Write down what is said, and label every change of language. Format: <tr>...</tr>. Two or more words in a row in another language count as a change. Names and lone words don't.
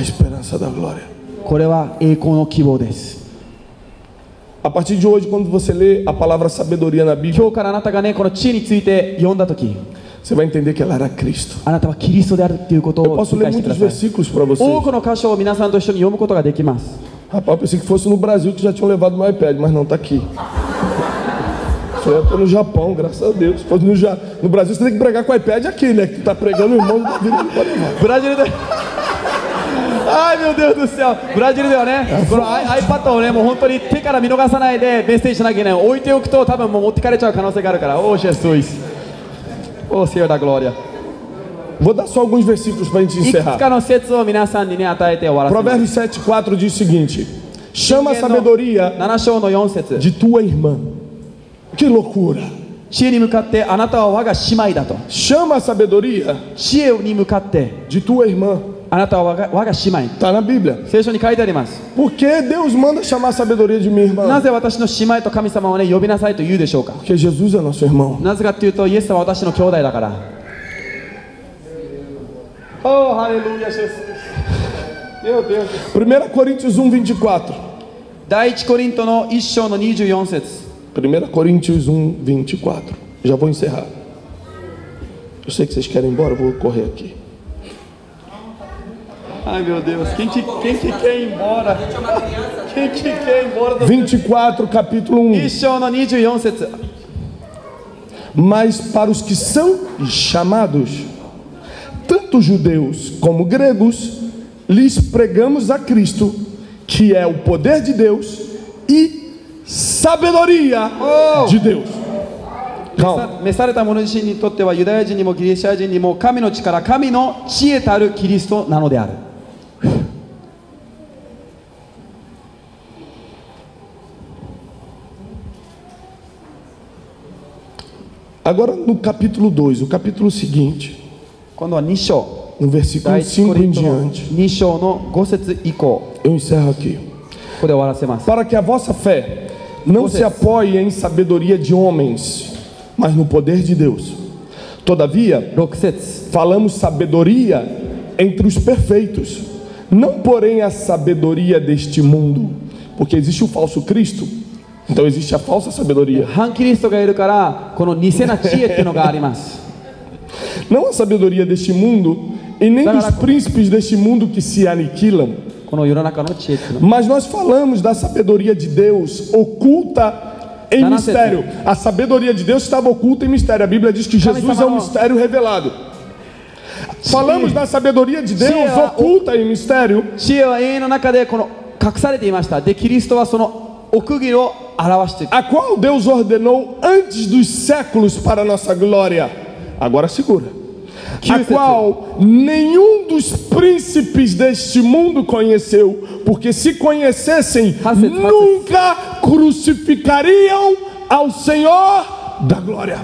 <pt>a esperança da glória.</pt> <ja>これは栄光の希望です。</ja> <pt>A partir de hoje, quando você lê a palavra sabedoria na Bíblia,</pt> <ja>今日からあなたがね、この知恵について読んだとき、</ja> <pt>você vai entender que ela era Cristo.</pt> <ja>あなたはキリストであるということ</ja> <pt>Eu</pt> <ja>を</ja> <pt>posso</pt> <ja>理</ja> <pt>ler</pt> <ja>解してく</ja> <pt>muitos</pt> <ja>ださい。</ja> <pt>versículos para</pt> <ja>多</ja> <pt>vocês.</pt> <ja>くの箇所を皆さんと一緒に読むことができます。</ja> <pt>Rapaz, eu pensei que fosse no Brasil que já tinham levado meu iPad, mas não, está aqui. Eu estou no Japão, graças a Deus. Se fosse no Brasil, você tem que pregar com o iPad aqui, né? Que tu está pregando, o irmão da vida não pode levar.</pt> <ja>ブラジルで</ja> <pt>ai meu Deus do céu、</pt> <ja>ブラジルではね、この iPad をね、もう本当に手から見逃さないでメッセージしなきゃいけない。置いておくと多分もう持ってかれちゃう可能性があるから。</ja> <pt>Oh Jesus、Oh Senhor da Glória。 Vou dar só alguns versículos para a gente</pt> <ja>いくつ</ja> <pt>encerrar.</pt> <ja>かの説を皆さんにね、与えて終わらせます。</ja> <pt>Provérbios 7,4 diz o seguinte: chama a sabedoria</pt> <ja>7 章の4節、</ja> <pt>de tua irmã. Que loucura!</pt> <ja>知恵に向かってあなたは我が姉妹だと。</ja> <pt>Chama a sabedoria</pt> <ja>知恵に向かって</ja> <pt>de tua irmã.</pt> <ja>あなたは我が姉妹。</ja> <pt>Está na Bíblia.</pt> <ja>聖書に書いてあります。</ja> <pt>Por que Deus manda chamar a sabedoria de minha</pt> <ja>な</ja> <pt>irmã?</pt> <ja>ぜ私の姉妹と神様をね、呼びなさいと言うでしょうか。</ja> <pt>Porque Jesus é nosso irmão.</pt> <ja>なぜかというと、イエスは私の兄弟だから。</ja> <pt>Oh, aleluia, Jesus. Meu Deus. 1 Coríntios 1,24.</pt> <ja>第一コリントの1章の24節。</ja> <pt>1 Coríntios 1,24. Já vou encerrar. Eu sei que vocês querem ir embora, eu vou correr aqui. Ai meu Deus, quem que quer ir embora? Quem que quer ir embora do 24, capítulo 1.</pt> <ja>1 章の24節。</ja> <pt>Mas para os que são chamados, tanto judeus como gregos, lhes pregamos a Cristo, que é o poder de Deus e sabedoria de Deus. Calma.</pt> <ja>召された者自身にとってはユダヤ人にもギリシャ人にも神の力、神の知恵たるキリストなのである。</ja> <pt>Agora no capítulo 2, o capítulo seguinte,</pt> <ja>今度は2章、</ja> <pt>no versículo</pt> <ja>第一コ</ja> <pt>5 em</pt> <ja>リントの</ja> <pt>diante,</pt> <ja>2章の5節以降、</ja> <pt>eu encerro aqui.</pt> <ja>ここで終わらせます。</ja> <pt>Para que a vossa fé não se apoie em sabedoria de homens, mas no poder de Deus. Todavia,</pt> <ja>6節。</ja> <pt>falamos sabedoria entre os perfeitos, não porém a sabedoria deste mundo, porque existe o falso Cristo, então existe a falsa sabedoria.</pt> <ja>反キリストがいるから、この偽な知恵っていうのがあります。</ja> <pt>Não a sabedoria deste mundo e nem dos príncipes deste mundo que se aniquilam,</pt> <ja>この世の中の知恵っていうの。</ja> <pt>mas nós falamos da sabedoria de Deus oculta em Tá na mistério. A sabedoria de Deus estava oculta em mistério. A Bíblia diz que Jesus é um mistério revelado. Falamos da sabedoria de Deus oculta em mistério,</pt> <ja>知恵は永遠の中でこの隠されていました。で、キリストはその奥義を表している。</ja> <pt>a qual Deus ordenou antes dos séculos para a nossa glória. Agora segura. A qual nenhum dos príncipes deste mundo conheceu, porque se conhecessem, nunca crucificariam ao Senhor da glória.</pt>